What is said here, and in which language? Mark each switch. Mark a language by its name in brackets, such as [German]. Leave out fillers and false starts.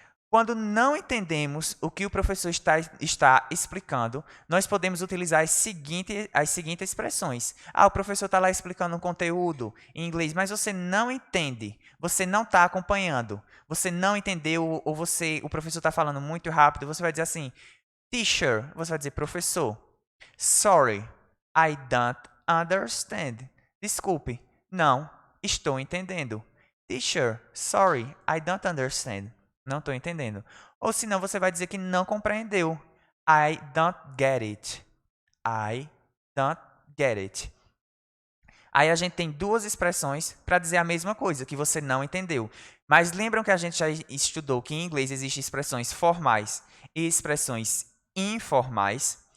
[Portuguese] Quando não entendemos o que o professor está explicando, nós podemos utilizar as seguintes expressões. O professor está lá explicando um conteúdo em inglês, mas você não entende, você não está acompanhando, você não entendeu, ou o professor está falando muito rápido, você vai dizer assim, Teacher, você vai dizer professor. [English] Sorry, I don't understand. [Portuguese] Desculpe, não estou entendendo. [English] Teacher, sorry, I don't understand. [Portuguese] Não estou entendendo. Ou senão você vai dizer que não compreendeu. [English] I don't get it. I don't get it. [Portuguese] Aí a gente tem duas expressões para dizer a mesma coisa, que você não entendeu. Mas lembram que a gente já estudou que em inglês existem expressões formais e expressões informais?